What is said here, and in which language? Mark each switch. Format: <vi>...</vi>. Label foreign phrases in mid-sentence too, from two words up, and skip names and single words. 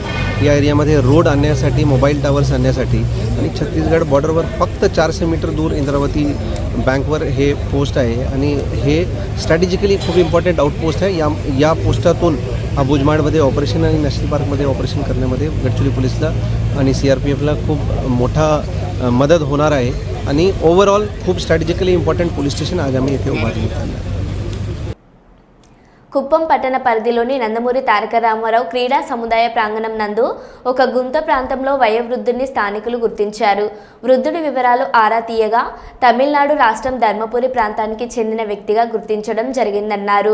<mr>या एरियामध्ये रोड आणण्यासाठी,</mr> <en>mobile towers</en> <mr>आणण्यासाठी आणि छत्तीसगड बॉर्डरवर फक्त 400 मीटर दूर इंद्रावती बँकवर हे पोस्ट आहे आणि हे स्ट्रॅटेजिकली खूप</mr> <en>important outpost</en> <mr>आहे. या पोस्टातून भुजमाडमध्ये ऑपरेशन आणि नॅशनल पार्कमध्ये ऑपरेशन करण्यामध्ये गडचिरोली पोलीसला आणि CRPFला खूप मोठा मदत होणार आहे आणि ओव्हरऑल खूप</mr> <en>strategically important police station</en> <mr>आज आम्ही इथे उभारण्यात आलं आहे.</mr> <te>కుప్పం పట్టణ పరిధిలోని నందమూరి తారక రామారావు క్రీడా సముదాయ ప్రాంగణం నందు ఒక గుంత ప్రాంతంలో వయోవృద్ధుడిని స్థానికులు గుర్తించారు. వృద్ధుడి వివరాలు ఆరా తీయగా తమిళనాడు రాష్ట్రం ధర్మపురి ప్రాంతానికి చెందిన వ్యక్తిగా గుర్తించడం జరిగిందన్నారు.</te>